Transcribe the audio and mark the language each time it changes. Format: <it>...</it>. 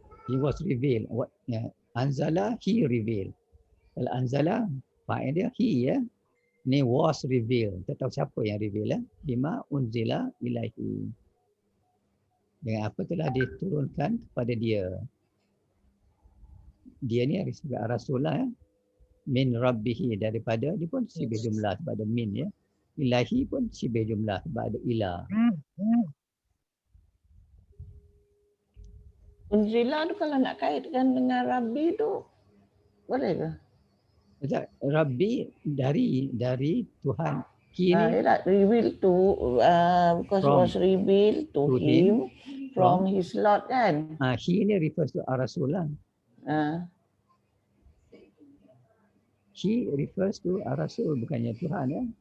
<en>He was revealed. Anzala he revealed.</en> <ms>Kalau anzala, fa'il dia he ya. Ni</ms> <en>was revealed.</en> <ms>Kita tahu siapa yang reveal ya.</ms> <ar>Bima unzila ilaihi.</ar> <ms>Dengan apa telah diturunkan kepada dia. Dia ni Rasulullah ya.</ms> <ar>Min rabbihi,</ar> <ms>daripada dia pun sibih jumlah sebab ada min ya. Ilahi pun sibih jumlah sebab ada ilah. Unzila tu kalau nak kaitkan dengan Rabbi tu boleh ke? Rabbi dari Tuhan. Kini</ms> <en>revealed to because it was revealed to him from his Lord kan. He ni refers to Rasulullah. He refers to Rasul,</en> <ms>bukannya Tuhan ya.</ms>